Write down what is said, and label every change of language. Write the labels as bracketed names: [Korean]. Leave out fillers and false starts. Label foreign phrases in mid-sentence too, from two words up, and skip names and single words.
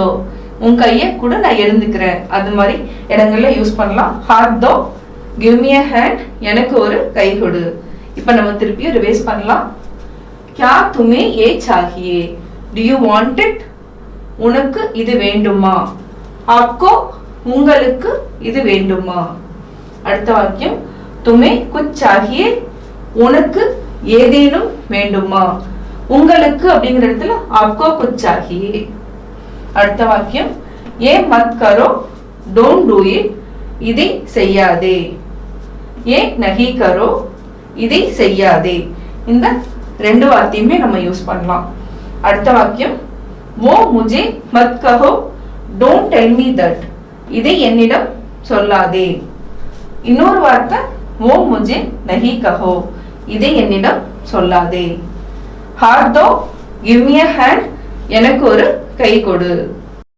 [Tamil] உன் கையை கூட நான் எழுந்துக்கிறேன். அது மாதிரி இடங்கள்ல யூஸ் பண்ணலாம். [Hindi] हाथ दो. [English] give me a hand. [Tamil] எனக்கு ஒரு கை கொடு. இப்ப நம்ம திருப்பியும் ரிவைஸ் பண்ணலாம். [Hindi] क्या तुम्हें ये चाहिए? [English] Do you want it? [Tamil] உனக்கு இது வேண்டுமா? आपको உங்களுக்கு இது வேண்டுமா? அடுத்த வாக்கியம் [Hindi] तुम्हें कुछ चाहिए. [Tamil] உனக்கு ஏதேனும் வேண்டுமா? உங்களுக்கு அப்படிங்கிற இடத்துல [Hindi] आपको कुछ चाहिए. [Tamil] அடுத்த வாக்கியம் [Hindi] ये मत करो. [English] Don't do it. [Tamil] இதை செய்யாதே. [Hindi] ये नहीं करो. [Tamil] இதை செய்யாதே. இந்த ரெண்டு வார்த்தையுமே நம்ம யூஸ் பண்ணலாம். அடுத்த வாக்கியம் [Hindi] वो मुझे मत कहो. [English] Don't tell me that. [Tamil] இதை என்னிடம் சொல்லாதே. இன்னொரு வார்த்தை [Hindi] वो मुझे नहीं कहो. [Tamil] இதை என்னிடம் சொல்லாதே. [Hindi] हाथ दो. [English] give me a hand. [Tamil] எனக்கு ஒரு கை கொடு.